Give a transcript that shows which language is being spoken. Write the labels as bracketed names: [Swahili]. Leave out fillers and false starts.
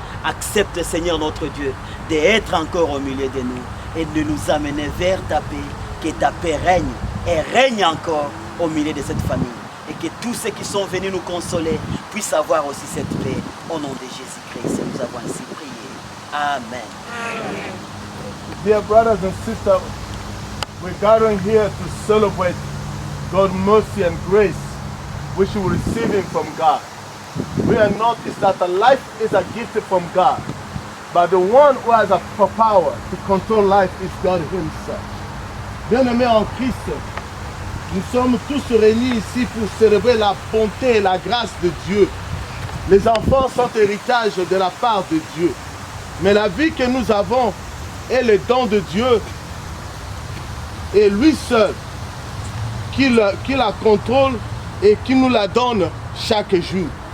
[French] Accepte, Seigneur notre Dieu, d'être encore au milieu de nous et de nous amener vers ta paix. Que ta paix règne et règne encore au milieu de cette famille. Et que tous ceux qui sont venus nous consoler puissent avoir aussi cette paix. Au nom de Jésus-Christ, nous avons ainsi prié. Amen. [English] Dear brothers and sisters, we're gathering here to celebrate God's mercy and grace, which we are receiving from God. We are noticed that the life is a gift from God, but the one who has a power to control life is God Himself. [French] Bien-aimés en Christ, nous sommes tous réunis ici pour célébrer la bonté et la grâce de Dieu. Les enfants sont héritage de la part de Dieu. Mais la vie que nous avons est le don de Dieu et lui seul qui la contrôle et qui nous la donne chaque jour.